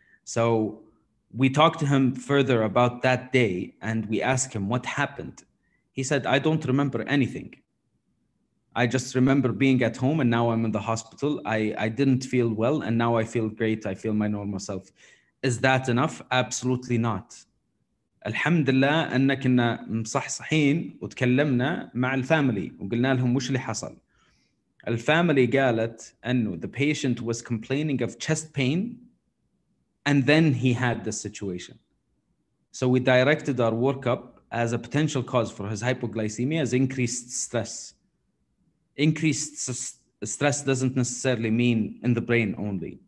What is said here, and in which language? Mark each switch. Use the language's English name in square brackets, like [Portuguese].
[English] So we talked to him further about that day and we asked him what happened. He said, I don't remember anything. I just remember being at home and now I'm in the hospital. I didn't feel well and now I feel great. I feel my normal self. Is that enough? Absolutely not. [Arabic] الحمد لله أن كنا مصحصحين وتكلمنا مع الفاميلي وقلنا لهم وش اللي حصل. الفاميلي قالت أنه [English] the patient was complaining of chest pain and then he had this situation. So we directed our workup as a potential cause for his hypoglycemia as increased stress. Increased stress doesn't necessarily mean in the brain only.